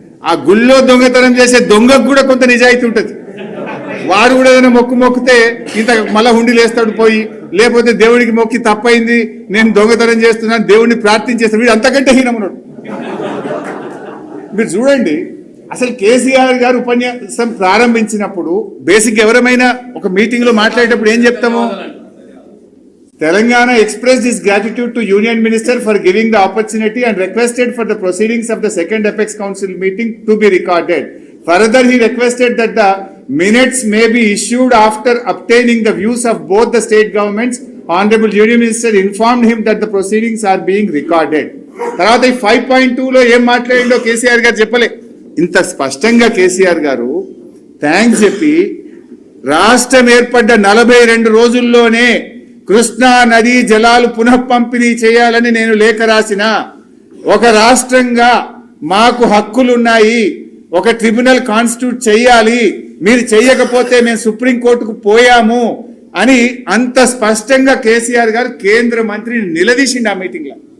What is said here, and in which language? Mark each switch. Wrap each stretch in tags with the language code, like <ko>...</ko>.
<te>ఆ గుళ్ళో దొంగతనం చేసే దొంగకు కూడా కొంత నిజాయితీ ఉంటుంది. వాడు కూడా ఏదైనా మొక్కితే ఇంత మళ్ళా హుండీలు వేస్తాడు పోయి, లేకపోతే దేవుడికి మొక్కి తప్పైంది నేను దొంగతనం చేస్తున్నాను దేవుడిని ప్రార్థించేస్తాను, వీడు అంతకంటే హీనమున్నాడు. మీరు చూడండి, అసలు కేసీఆర్ గారు ఉపన్యాసం ప్రారంభించినప్పుడు బేసిక్ ఎవరైనా ఒక మీటింగ్ లో మాట్లాడేటప్పుడు ఏం చెప్తాము?</te> <en>Telangana expressed his gratitude to Union Minister for giving the opportunity and requested for the proceedings of the second Apex Council meeting to be recorded. Further, he requested that the minutes may be issued after obtaining the views of both the state governments. Honorable Union Minister informed him that the proceedings are being recorded.</en> <te>తర్వాత 5.2లో ఏం మాట్లాడిండో కేసీఆర్ గారు చెప్పలే. ఇంత స్పష్టంగా కేసీఆర్ గారు thanks చెప్పి రాష్ట్రం ఏర్పడ్డ 42 రోజుల్లోనే కృష్ణా నదీ జలాలు పునః పంపిణీ చేయాలని నేను లేఖ రాసిన, ఒక రాష్ట్రంగా మాకు హక్కులున్నాయి, ఒక ట్రిబ్యునల్ కాన్స్టిట్యూట్ చేయాలి, మీరు చెయ్యకపోతే మేము సుప్రీంకోర్టుకు పోయాము అని అంత స్పష్టంగా కేసీఆర్ గారు కేంద్ర మంత్రిని నిలదీసిండు ఆ మీటింగ్ లో.</te>